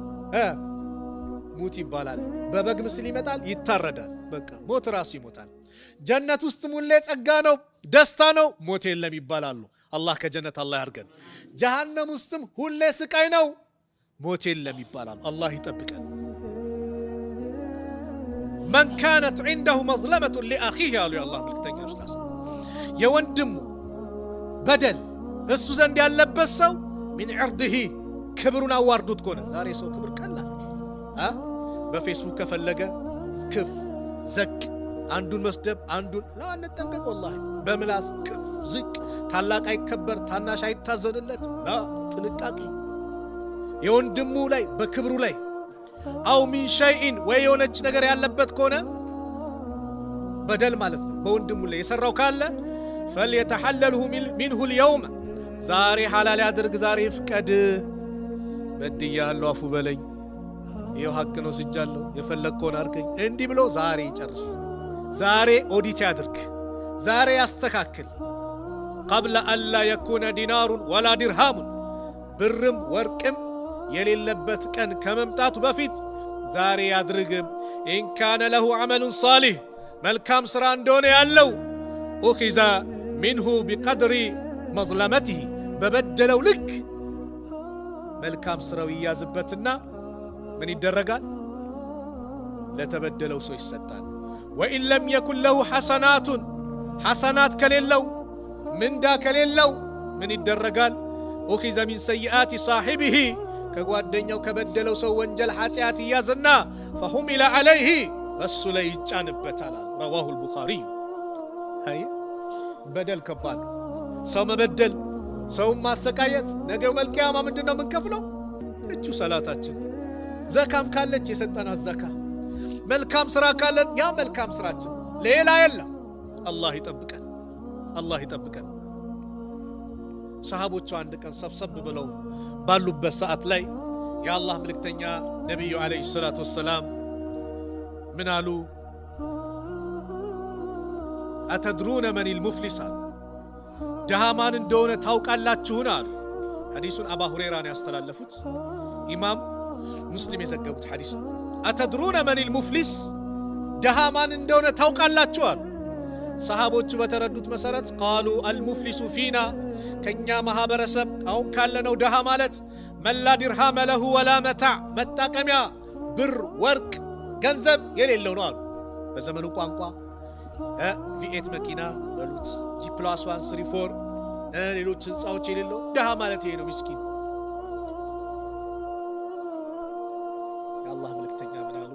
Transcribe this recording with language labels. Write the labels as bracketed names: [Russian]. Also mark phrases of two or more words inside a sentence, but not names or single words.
[Amharic] ሙት ይባላል በበግ ምስል ይመጣል ይታረዳል በቃ ሞት ራሱ ይሞታል ጀነት ውስጥ ሙሌ ጸጋ ነው ደስታ ነው ሞት የለም ይባላሉ አላህ ከጀነት አላህ ያርገን ጀሃነም ውስጥም ሁሌ ስቃይ ነው ሞት የለም ይባላል አላህ ይጠብቀን [Arabic] من كانت عنده مظلمة لأخيه قالوا يا الله [Amharic] ملكتኛ ኡስታዝ የወንድሙ በደል እሱ ዘንድ ያለበት ሰው [Arabic] من عرضه [Amharic] ክብሩን አዋርዱት ከሆነ ዛሬ ሰው ክብር ቀላል በፌስቡክ ከፈለገ ክፍ ዘቅ አንዱን መስደብ አንዱን ነው አንጠንቀቅ والله በምላስ ክፍ ዝቅ ታላቅ አይከበር ታናሽ አይታዘንለት ላ ጥንቃቄ የወንድሙ ላይ በክብሩ ላይ [Arabic] أو من شيء [Amharic] ወይ የሆነች ነገር ያለበት ከሆነ በደል ማለት ነው በወንድሙ ላይ የሰራው ካለ [Arabic] فليتحلله منه اليوم [Amharic] ዛሬ ሐላል ያድርግ ዛሬ ፍቀድ በድያለሁ አፉ በለኝ ይሄው ሐቅ ነው ስጃለሁ የፈለግከውን አርገኝ እንዲህ ብሎ ዛሬ ይጨርስ ዛሬ ኦዲት ያድርግ ዛሬ ያስተካክል [Arabic] قبل ألا يكون دينار ولا درهم [Amharic] ብርም ወርቅም የሌለበት ቀን ከመምጣቱ በፊት ዛሬ ያድርግ [Arabic] إن كان له عمل صالح [Amharic] መልካም ስራ እንደሆነ ያለው [Arabic] أخذ منه بقدر مظلمته [Amharic] በበደለው ልክ መልካም ስራው ይያዝበትና ምን ይደረጋል ለተበደለው ሰው ይሰጣል [Arabic] وإن لم يكن له حسنات [Amharic] ከሌለው ምንዳ ከሌለው ምን ይደረጋል [Arabic] أخذ من سيئات صاحبه [Amharic] ከጓደኛው ከበደለው ሰው ወንጀል ኃጢአት ይያዝና [Arabic] فحمل عليه [Amharic] እሱ ላይ ይጫንበታል [Arabic] رواه البخاري [Amharic] هي በደል ከባድ ሰው መበደል ሰው ማሰቃየት ነገው መልቂያማ ምንድነው ምንከፍለው እቹ ሰላታችን ዘካም ካለች የሰጠናት ዘካ መልካም ስራ ካለን ያ መልካም ስራችን ሌላ የለም አላህ ይጠብቀን ሰሃቦቹ አንድ ቀን ሰብሰብ ብለው ባሉበት ሰዓት ላይ የአላህ መልእክተኛ ነብዩ [Arabic] عليه الصلاة والسلام [Amharic] ምን አሉ [Arabic] أتدرون من المفلس [Amharic] ድሃ ማን እንደሆነ ታውቃላችሁን አሉ። ሐዲሱን አባ ሁረይራ ነው ያስተላለፉት። ኢማም ሙስሊም የዘገቡት ሐዲስ ነው። [Arabic] أتدرون من المفلس፣ [Amharic] ድሃ ማን እንደሆነ ታውቃላችሁ አሉ። ሰሃቦቹ በተረዱት መሰረት ቃሉ [Arabic] المفلس فينا፣ [Amharic] ከኛ ማህበረሰብ አሁን ካለነው ድሃ ማለት [Arabic] من لا درهم له ولا متاع፣ [Amharic] መጣቀሚያ ብር ወርቅ ገንዘብ የሌለው ነው አሉ። በዘመኑ ቋንቋ ቪኤት መኪና በሉት G+1 3 4 ሌሎች ህንፃዎች የሌለው ድሃ ማለት ይሄ ነው። ምስኪን የአላህ መልእክተኛ ምን አሉ?